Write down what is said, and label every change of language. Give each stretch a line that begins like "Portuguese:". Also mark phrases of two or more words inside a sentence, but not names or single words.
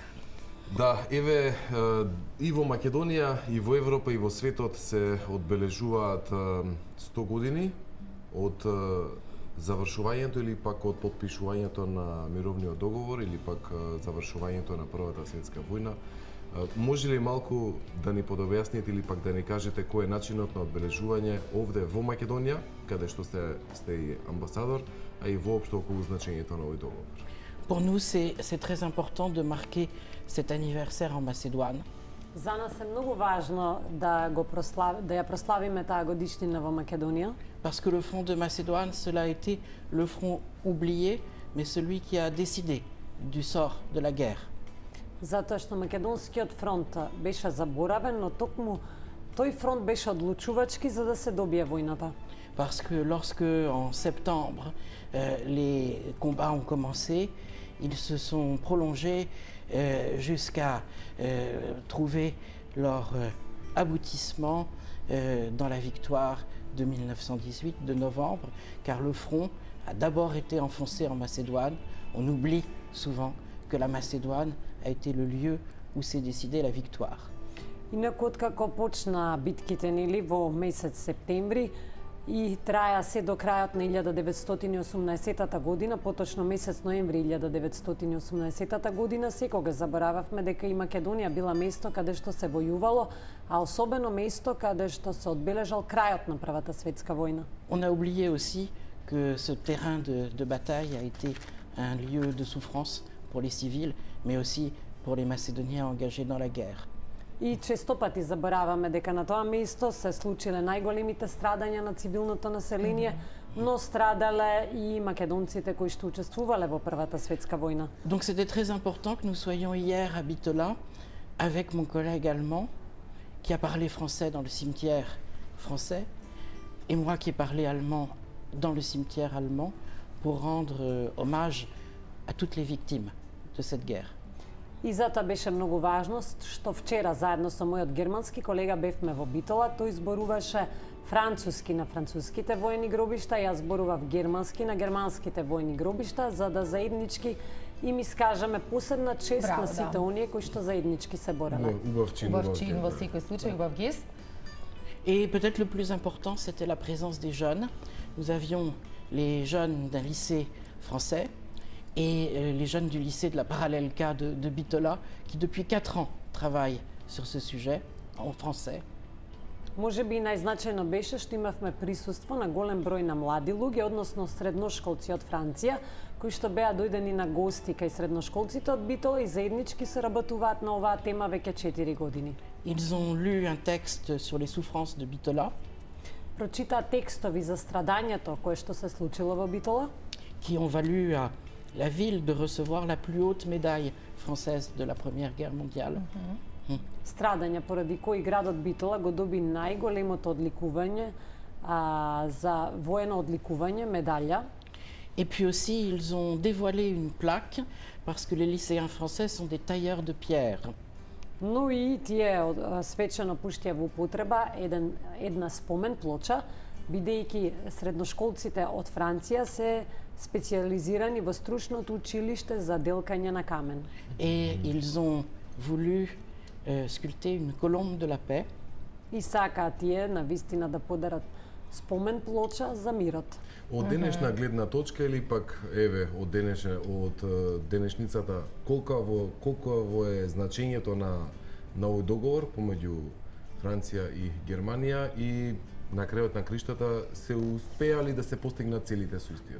Macedonian: Да, еве, и во Македонија, и во Европа, и во светот се одбележуваат 100 години од завршувањето или пак од потпишувањето на мировниот договор или пак завршувањето на Првата светска војна. Може ли малку да ни подобјасните или пак да ни кажете кој е начинот на одбележување овде во Македонија, каде што сте и амбасадор, а и воопшто околу значењето на овој договор?
French: Pour nous, c'est très important de marquer cet anniversaire en Macédoine.
Macedonian: За нас е многу важно да ја прославиме таа годишнина во Македонија.
French: Parce que le front de Macédoine, cela a été le front oublié, mais celui qui a décidé du sort de la guerre.
Macedonian: Затоа што македонскиот фронт беше заборавен, но токму тој фронт беше одлучувачки за да се добие војната.
French: Parce que lorsque, en septembre, les combats ont commencé, ils se sont prolongés jusqu'à trouver leur aboutissement dans la victoire de 1918, de novembre, car le front a d'abord été enfoncé en Macédoine. On oublie souvent que la Macédoine a été le lieu où s'est décidée la victoire.
Macedonian: Инаку откако почна битките нели во месец септември и траја се до крајот на 1918 година, поточно месец ноември 1918 година, секогаш заборававме дека и Македонија била место каде што се војувало, а особено место каде што се одбележал крајот на Првата светска војна.
French: On a oublié aussi que ce terrain de bataille a été un lieu de souffrance pour les civils, mais aussi pour les Macédoniens engagés dans la guerre.
Macedonian: И често пати забораваме дека на тоа место се случиле најголемите страдања на цивилното население, но страдале и македонците кои што учествувале во Првата светска војна.
French: Donc c'était très important que nous soyons hier à Bitola avec mon collègue allemand qui a parlé français dans le cimetière français et moi qui ai parlé allemand dans le cimetière allemand pour rendre hommage à toutes les victimes de cette guerre.
Macedonian: И затоа беше многу важно што вчера заедно со мојот германски колега бевме во Битола. Тој зборуваше француски на француските војни гробишта, јас зборував германски на германските војни гробишта, за да заеднички им искажеме посебна чест на сите оние кои што заеднички се бореле. Убав чин во секој случај, убав гест.
French: Et peut-être le plus important, c'était la présence des jeunes. Nous avions les jeunes d'un lycée français et les jeunes du lycée de la Parallèle K de Bitola, qui depuis 4 ans travaillent sur ce sujet en français.
Macedonian: Може би најзначајно беше што имавме присуство на голем број на млади луѓе, односно средношколци од Франција, кои што беа дојдени на гости кај средношколците од Битола и заеднички се работуваат на оваа тема веќе 4 години.
French: Ils ont lu un texte sur les souffrances de Bitola.
Macedonian: Прочитаа текстови за страдањето кое што се случило во Битола,
French: qui ont valu à la ville de recevoir la plus haute médaille française de la Première Guerre mondiale.
Macedonian: Страдања поради кои градот Битола го доби најголемото одликување за воено одликување, медалја.
French: Et puis aussi, ils ont dévoilé une plaque parce que les lycéens français sont des tailleurs de pierre.
Macedonian: Но и тие свечено пуштија во употреба една спомен плоча, бидејќи средношколците од Франција се специализирани во стручното училиште за делкање на камен.
French: Et ils ont voulu sculpter une colombe de la paix.
Macedonian: И сакаат тие на вистина да подарат спомен плоча за мирот. Од денешна гледна точка или пак еве од денешницата колко е значењето на овој договор помеѓу Франција и Германија и на крајот на криштата се успеали да се постигнат целите со истиот?